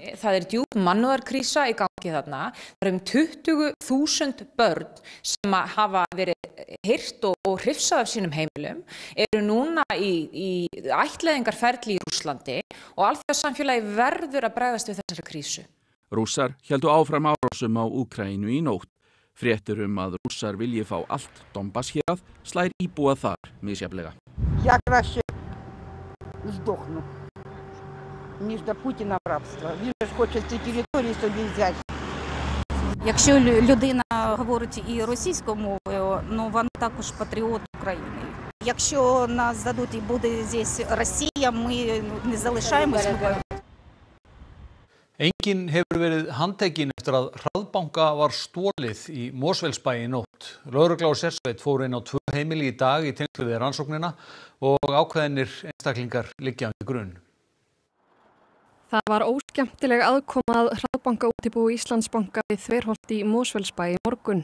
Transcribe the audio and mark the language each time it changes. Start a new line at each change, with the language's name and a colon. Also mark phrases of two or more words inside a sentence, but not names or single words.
Icelandic: Það djúp mannúðarkrísa í gangi þarna. Það 20.000 börn sem hafa verið hirt og hrifsað af sínum heimilum eru núna í ættleiðingarferli í Rússlandi og alþjóðasamfélagi verður að bregðast við þessari krísu. Rússar héldu áfram árásum á Úkraínu í nótt. Fréttir að Rússar vilji fá allt Donbass hérað slær íbúa þar misjafnlega.
Ukrainian: Я краще сдохну, ніж до Путіна в рабство. Він ж хоче ці території собі взяти. Якщо людина говорить і російською мовою, ну вона також патріот України. Якщо нас задуть і буде здесь Росія, ми не залишаємось.
Icelandic: Enginn hefur verið handtekinn eftir að hraðbanka var stolið í Mosfellsbæ í nótt. Lögregla og sérsveit fóru inn á 2 heimili í dag í tengslum við rannsóknina og ákveðnir einstaklingar liggja undir grun. Það var óskemmtileg aðkoma að hraðbankaútibúi Íslandsbanka við Þverholt í Mosfellsbæ í morgun.